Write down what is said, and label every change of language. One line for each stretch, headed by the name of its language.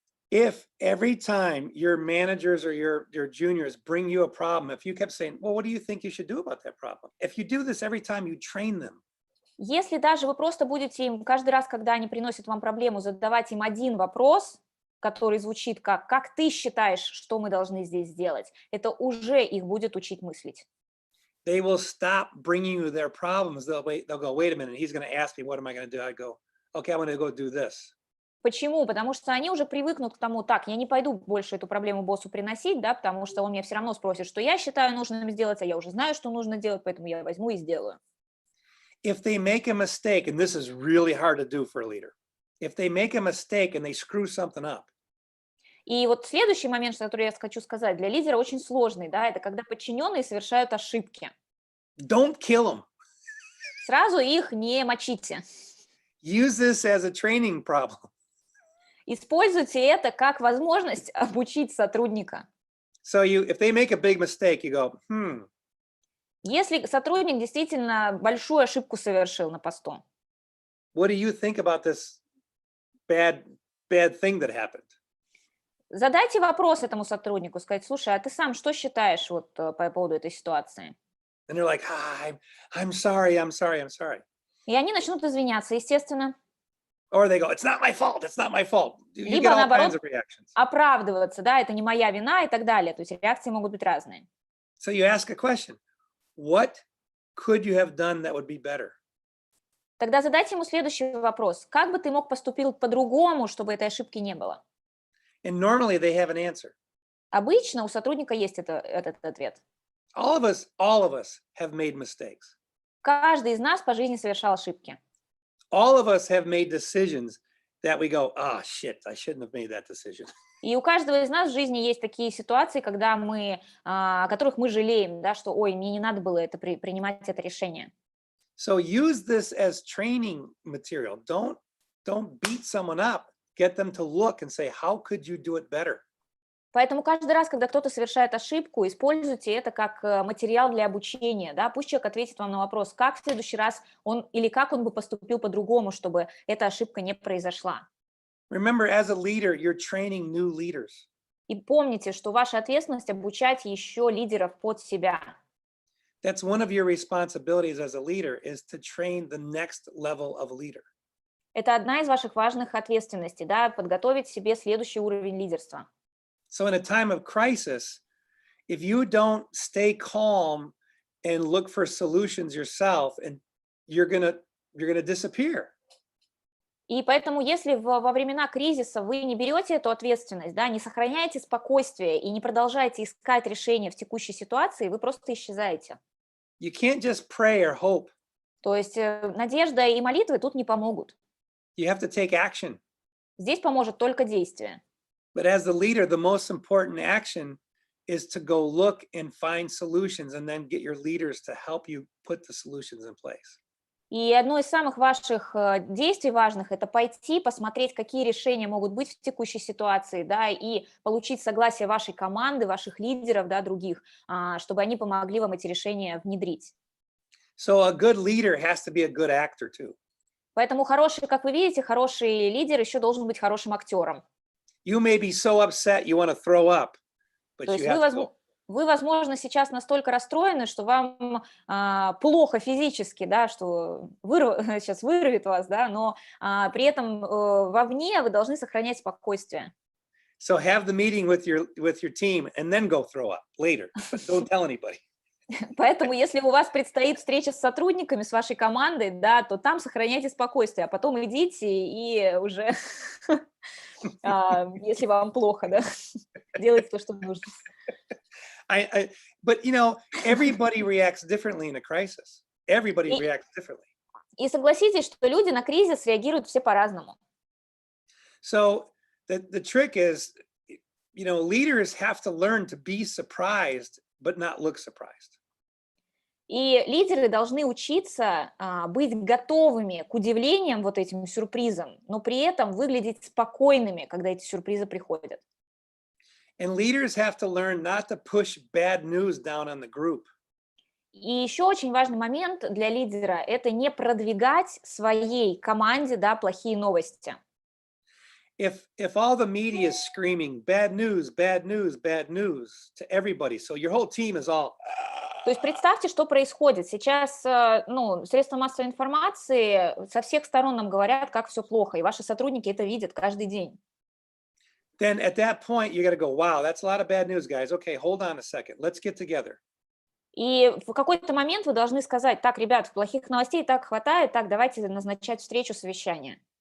English: If every time your managers or your juniors bring you a problem, if you kept saying, well, what do you think you should do about that problem? If you do this every time you train them.
Russian: Если даже вы просто будете им каждый раз, когда они приносят вам проблему, задавать им один вопрос, который звучит как ты считаешь, что мы должны здесь сделать, это уже их будет учить мыслить.
English: They will stop bringing you their problems. They'll go, wait a minute, he's going to ask me, what am I going to do? I go, okay, I'm going to go do this.
Russian: Почему? Потому что они уже привыкнут к тому, так, я не пойду больше эту проблему боссу приносить, да, потому что он меня все равно спросит, что я считаю нужным сделать, а я уже знаю, что нужно делать, поэтому я возьму и сделаю.
English: If they make a mistake, and this is really hard to do for a leader, if they make a mistake and they screw something up.
Russian: И вот следующий момент, который я хочу сказать, для лидера очень сложный, да, это когда подчиненные совершают ошибки.
English: Don't kill them.
Russian: Сразу их не мочите.
English: Use this as a training problem.
Russian: Используйте это как возможность обучить сотрудника.
English: So if they make a big mistake, you go,
Russian: Если сотрудник действительно большую ошибку совершил на посту,
English: what do you think about this bad thing that happened?
Russian: задайте вопрос этому сотруднику, сказать, слушай, а ты сам что считаешь вот по поводу этой ситуации?
English: And they're like, I'm sorry.
Russian: И они начнут извиняться, естественно.
English: Or they go, it's not my fault. You get
Russian: Либо
English: all kinds
Russian: наоборот
English: of reactions.
Russian: оправдываться, да, это не моя вина и так далее. То есть реакции могут быть разные.
English: So you ask a question. What could you have done that would be better?
Russian: Тогда задайте ему следующий вопрос. Как бы ты мог поступить по-другому, чтобы этой ошибки не было?
English: And normally they have an answer.
Russian: Обычно у сотрудника есть этот ответ.
English: All of us have made mistakes.
Russian: Каждый из нас по жизни совершал ошибки.
English: All of us have made decisions that we go, shit, I shouldn't have made that decision.
Russian: И у каждого из нас в жизни есть такие ситуации, когда о которых мы жалеем, да, что, ой, мне не надо было принимать это решение.
English: So use this as training material. Don't beat someone up. Get them to look and say, how could you do it better?
Russian: Поэтому каждый раз, когда кто-то совершает ошибку, используйте это как материал для обучения. Да? Пусть человек ответит вам на вопрос, как в следующий раз как он бы поступил по-другому, чтобы эта ошибка не произошла.
English: Remember, as a leader, you're training new leaders.
Russian: И помните, что ваша ответственность обучать еще лидеров под себя.
English: That's one of your responsibilities as a leader, is to train the next level of leader.
Russian: Это одна из ваших важных ответственностей, да, подготовить себе следующий уровень лидерства.
English: So in a time of crisis, if you don't stay calm and look for solutions yourself, and you're gonna disappear.
Russian: И поэтому, если во времена кризиса вы не берете эту ответственность, да, не сохраняете спокойствие и не продолжаете искать решения в текущей ситуации, вы просто исчезаете.
English: You can't just pray or hope.
Russian: То есть надежда и молитвы тут не помогут.
English: You have to take action.
Russian: Здесь поможет только действие.
English: But as the leader, the most important action is to go look and find solutions, and then get your leaders to help you put the solutions in place.
Russian: И одно из самых ваших действий важных – это пойти, посмотреть, какие решения могут быть в текущей ситуации, да, и получить согласие вашей команды, ваших лидеров, да, других, чтобы они помогли вам эти решения внедрить.
English: So a good leader has to be a good actor too.
Russian: Поэтому как вы видите, хороший лидер еще должен быть хорошим актером.
English: You may be so upset you want to throw up, but
Russian: То есть
English: have to go.
Russian: Вы, возможно, сейчас настолько расстроены, что вам плохо физически, да, что сейчас вырвет вас, да, но при этом вовне вы должны сохранять спокойствие.
English: So have the meeting with your team and then go throw up later, but don't tell anybody.
Russian: Поэтому, если у вас предстоит встреча с сотрудниками, с вашей командой, да, то там сохраняйте спокойствие, а потом идите и уже, если вам плохо, да, делайте то, что нужно.
English: But you know, everybody reacts differently in a crisis. Everybody
Russian: И,
English: reacts differently.
Russian: и согласитесь, что люди на кризис реагируют все по-разному.
English: So the trick is, you know, leaders have to learn to be surprised, but not look surprised.
Russian: И лидеры должны учиться быть готовыми к удивлениям, вот этим сюрпризам, но при этом выглядеть спокойными, когда эти сюрпризы приходят.
English: And leaders have to learn not to push bad news down on the group.
Russian: И еще очень важный момент для лидера – это не продвигать своей команде, да, плохие новости.
English: If all the media is screaming bad news, bad news, bad news to everybody, so your whole team is all.
Russian: То есть представьте, что происходит. Сейчас средства массовой информации со всех сторон нам говорят, как все плохо, и ваши сотрудники это видят каждый день.
English: Then at that point, you got to go, wow, that's a lot of bad news, guys. Okay, hold on a second. Let's get together.
Russian: И в какой-то момент вы должны сказать: так, ребят, плохих новостей так хватает, так, давайте назначать встречу, совещание.